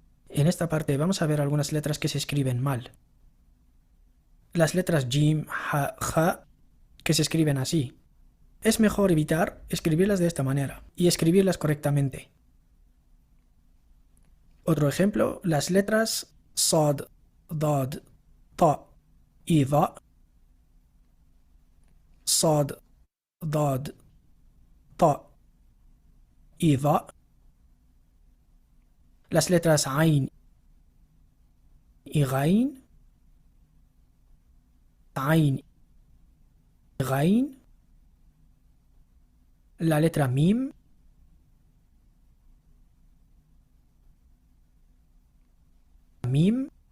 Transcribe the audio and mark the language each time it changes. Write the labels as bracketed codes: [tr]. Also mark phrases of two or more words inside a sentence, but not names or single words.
[es] En esta parte vamos a ver algunas letras que se escriben mal. Las letras jim, ha, ja, que se escriben así. Es mejor evitar escribirlas de esta manera y escribirlas correctamente. Otro ejemplo, las letras sad, dad, ta y da. Sad, dad, ta y da. Las letras ain y gain. Ain y gain. La letra mim. Mim.